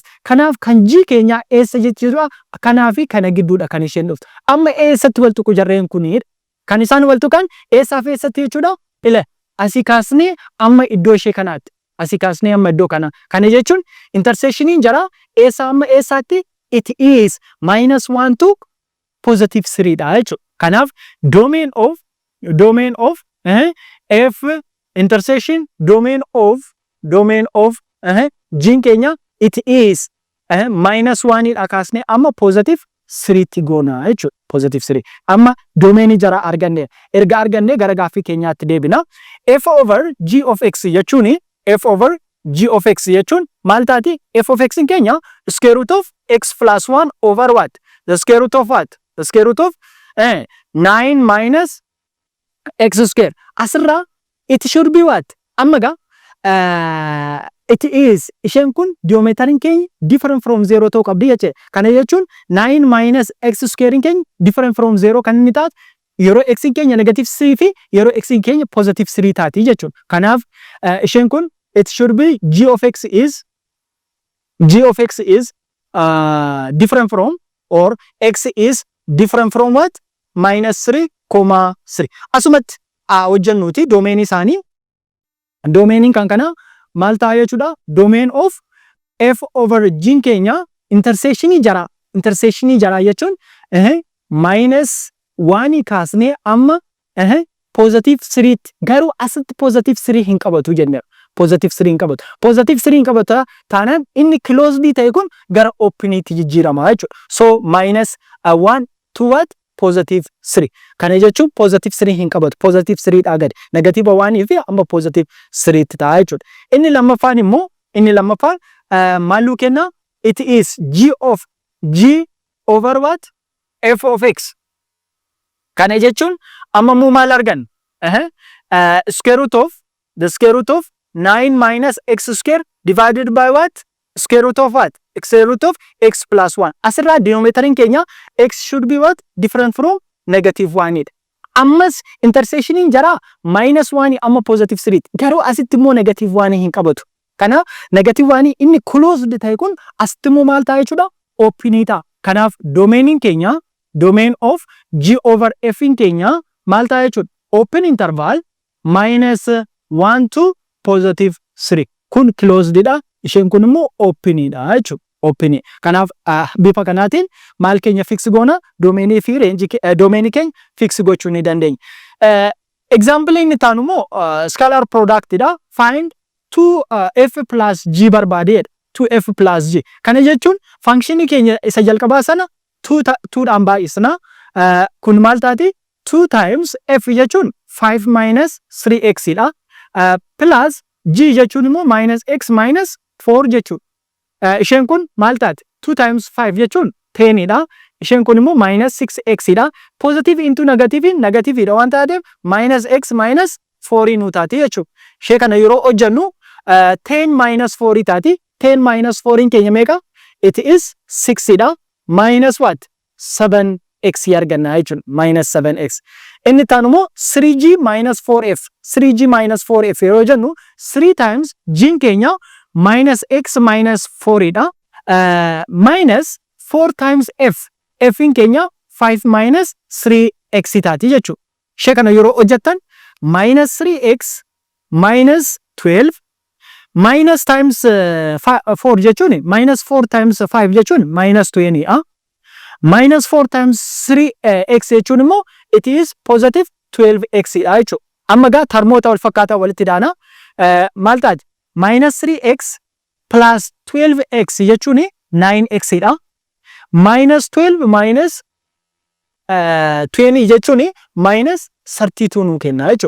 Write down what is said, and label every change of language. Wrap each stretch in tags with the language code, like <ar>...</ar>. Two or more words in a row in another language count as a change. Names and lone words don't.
<om>Kanaaf kan g keenya eessa jechuudha? Kanaafi kana gidduudha kan isheen dhuftu. Amma eessatti wal tuqu jarreen kunidha. Kan isaan wal tuqan eessaaf eessatti jechuudha? Asii kaasnee amma iddoo ishee kanaatti. Kana jechuun intersectioniin jara eessa amma eessaatti?</om> <en>It is minus 1 to positive 3</en> <om>dha jechuudha.</om> <en>Kanaaf domain of f intersection domain of g keenya it is minus 1</en> <om>dha kaasnee amma</om> <en>positive 3</en> <om>tti goona jechuudha.</om> <en>Positive 3.</en> <om>Amma domainii jara arganne. Erga arganne gara gaaffii keenyaatti deebina.</om> <en>F over g of x</en> <om>jechuun maal taati?</om> <en>F of x</en> <om>in keenya</om> <en>square root of x plus 1 over what? The square root of what? The square root of 9 minus x square. Asirraa it should be what?</en> <om>Amma gaa</om> <en>it is</en> <om>isheen kun geometrin keenya</om> <en>different from 0</en> <om>ta'uu qabdi jechuudha. Kana jechuun</om> <en>9 minus x square</en> <om>keenya</om> <en>different from 0</en> <om>kan inni taatu yeroo x keenya</om> <en>negative 3</en> <om>fi yeroo x keenya</om> <en>positive 3</en> <om>taati jechuudha. Kanaaf isheen kun</om> <en>it should be g of x is different from, or x is different from what? Minus 3, 3.</en> <om>Asumatti hojjennuti domain isaanii. Domain kan kana maal ta'a jechuudha?</om> <en>Domain of f over g keenya intersection</en> <om>jara jechuun</om> <en>minus 1</en> <om>kaasnee amma</om> <en>positive 3</en> <om>garuu asitti</om> <en>positive 3</en> <om>hin qabatu jenneera.</om> <en>Positive 3</en> <om>hin qabatu.</om> <en>Positive 3</en> <om>hin qabatu taanaan inni closed ta'e kun gara openity jijjiirama jechuudha.</om> <en>So minus 1 to what? Positive 3.</en> <om>Kana jechuun</om> <en>positive 3</en> <om>hin qabatu.</om> <en>Positive 3</en> <om>dhaa gadi.</om> <en>Negative 1</en> <om>fi amma</om> <en>positive 3</en> <om>ta'a jechuudha. Inni lammaffaan immoo maaluu kenna?</om> <en>It is g of g over what? F of x.</en> <om>Kana jechuun amma mu maal argan?</om> <en>Square root of 9 minus x square divided by what? Square root of what? Square root of x plus 1. Asirraa denominator keenya x should be what? Different from negative 1. Ammas intersection jara minus 1 amma positive 3.</en> <om>Garuu asitti immoo</om> <en>negative 1</en> <om>hin qabatu. Kana</om> <en>negative 1</en> <om>inni closed ta'e kun asitti immoo maal ta'a jechuudha? Open ta'a. Kanaaf domain keenya</om> <en>domain of g over f</en> <om>keenya maal ta'a jechuudha?</om> <en>Open interval minus 1 to positive 3.</en> <om>Kun closed dha. Isheen kun immoo open dha jechuudha.</om> <en>Open.</en> <om>Kanaaf bifa kanaatiin maal keenya fix goona? Domain fi range domain keenya fix gochuu ni dandeenya. Example inni taanu immoo</om> <en>scalar product</en> <om>dha.</om> <en>Find 2f plus g barbaadeedha. 2f plus g.</en> <om>Kana jechuun function keenya isa jalqabaa sana 2 dhaan baay'isna. Kun maal taati?</om> <en>2 times f jechuun 5 minus 3x dha. Plus g jechuun immoo minus x minus 4 jechuudha.</en> <om>Isheen kun maal taati?</om> <en>2 times 5</en> <om>jechuun 10 dha. Isheen kun immoo</om> <en>minus 6x</en> <om>dha.</om> <en>Positive into negative</en> <om>dha waan taateef</om> <en>minus x minus 4</en> <om>nu taati jechuudha. Ishee kana yeroo hojjennu</om> <en>10 minus 4</en> <om>taati.</om> <en>10 minus 4</en> <om>keenya meeqa?</om> <en>It is 6 dha. Minus what?</en> <om>7x arganna jechuudha.</om> <en>Minus 7x.</en> <om>Inni taanu immoo</om> <en>3g minus 4f. 3g minus 4f</en> <om>yeroo jennu</om> <en>3 times g keenya minus x minus 4 dha. Minus 4 times f.</en> <om>F keenya</om> <en>5 minus 3x</en> <om>taati jechuudha. Ishee kana yeroo hojjettan</om> <en>minus 3x minus 12 minus times 4 jechuun minus 4 times 5 jechuun minus 20 dha. Minus 4 times 3x</en> <om>jechuun immoo</om> <en>it is positive 12x</en> <om>dha jechuudha. Amma gaa termoota wal fakkaataa walitti daana maal taati?</om> <en>Minus 3x plus 12x jechuun 9x dha. Minus 12 minus 20 jechuun minus 32</en> <om>nu kenna jechuudha.</om>